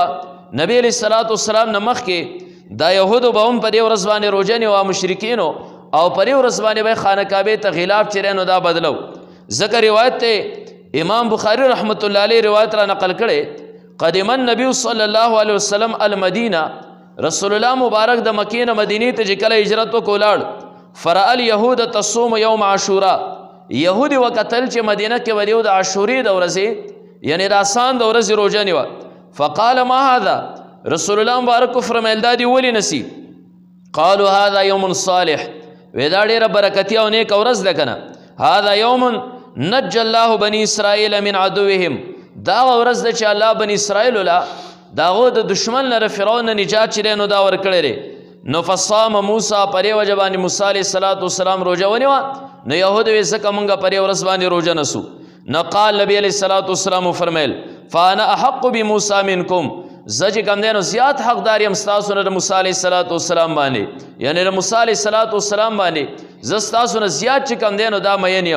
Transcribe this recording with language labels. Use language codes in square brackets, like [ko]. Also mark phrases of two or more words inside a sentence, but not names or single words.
[ps] نبی علیه السلام نه مخکې دا یهودو به هم په دې ورځ باندې روژه نیوه مشرکینو، او په دې ورځ باندې به خانه کعبې ته غلاف چې نو دا بدلو. ځکه روایت ته امام بخاری [ar] رحمت الله علیه [ps] روایت را نقل کړي، [ar] قدم النبی صلی الله علیه وسلم المدینه، [ps] رسول الله مبارک د مکې نه مدینې ته چې کله هجرت وکړ ولاړ، [ar] فرأى اليهود تصوم یوم عاشوراء، [ps] یهودي وکتل چې مدینه کې به د عاشورې د ورځې یعنی د آسان د ورځې روژه نیوه. [ar] فقال ما هذا، [ps] رسول الله مبارک فرمیل دا دې ولې نسی؟ [ar] قالوا هذا یوم صالح، [ps] وی دا ډېره برکتي او نیک ورځ ده که نه. [ar] هذا یوم نجى الله بني اسرائیل من عدوهم، [ps] دا ورځ ده چې الله بني اسرائیلو له د هغو د دشمن لره فرعون نه نجات چې دی نو دا ورکړی دی. نو [ar] فصام موسی [ps] په دې وجه باندې موسی علیه السلام روژه ونیوه. نو یهود وی ځکه مونږ په دې ورځ باندې روژه نسو. نو [ar] قال نبی علیه السلام [ps] وفرمیل [ar] فانا احق بموسی منکم، [ps] زه چې کوم دی نو زیات حقدار یم ستاسو نه د موسی علیه السلام باندې، یعنی د موسی علیه السلام باندې زه ستاسو نه زیات چې کوم دی نو دا مین یم.